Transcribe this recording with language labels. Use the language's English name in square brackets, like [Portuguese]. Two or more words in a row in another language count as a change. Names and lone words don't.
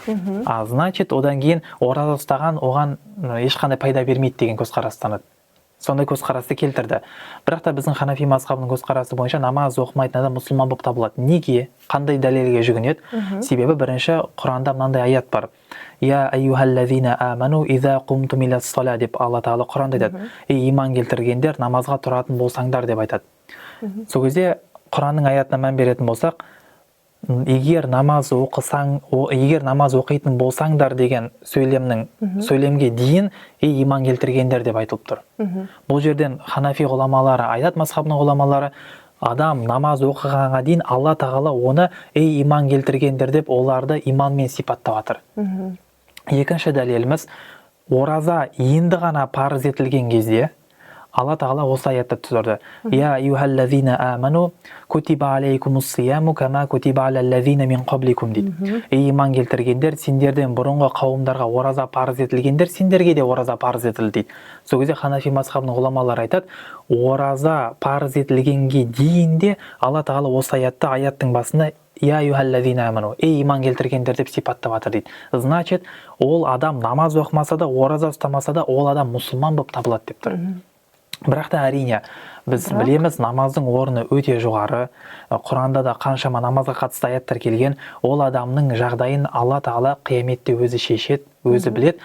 [Kazakh] Значит, одан кейін ораза ұстаған оған ешқандай пайда бермейді деген көзқарастанады. сондай көзқарасты келтірді. Бірақ та біздің ханафи мазхабының көзқарасы бойынша намаз оқымайтын адам мұсылман болып табылады. Неге? Қандай дәлелге жүгінеді? Себебі бірінші Құранда мынандай аят бар. [Arabic] يا أيها الذين آمنوا إذا قمتم إلى الصلاة [Kazakh] деп Алла Тағала Құранда айтады. Ей иман келтіргендер, намазға тұратын болсаңдар деп айтады. Сол кезде Құранның аятына мән беретін болсақ, егер намаз оқитын болсаңдар деген сөйлемге дейін ей иман келтіргендер деп айтылып тұр. Бұл жерден ханафи ғұламалары, аят мазхабының ғұламалары, адам намаз оқығанға дейін Алла Тағала оны ей иман келтіргендер деп оларды иманмен сипаттап жатыр. Екінші дәлеліміз, ораза енді ғана парыз етілген кезде Алла Тағала осы аятты түсірді. [Arabic] يا أيها الذين آمنوا كتب عليكم الصيام كما كتب على الذين من قبلكم дейді. [Kazakh] Ей иман келтіргендер, сендерден бұрынғы қауымдарға ораза парыз етілгендер, сендерге де ораза парыз етілді дейді. Сол кезде ханафи мазхабының ғұламалары айтады, ораза парыз етілгенге дейін де Алла Тағала осы аятты аяттың басында [Arabic] يا أيها الذين آمنوا, [Kazakh] ей иман келтіргендер деп сипаттап жатыр дейді. Значит, ол адам намаз оқымаса да, ораза ұстамаса да, ол адам мұсылман болып табылады деп тұр. Бірақ та әрине, біз білеміз, намаздың орны өте жоғары. Құранда да қаншама намазға қатысты аяттар келген. Ол адамның жағдайын Алла Тағала қияметте өзі шешеді, өзі біледі.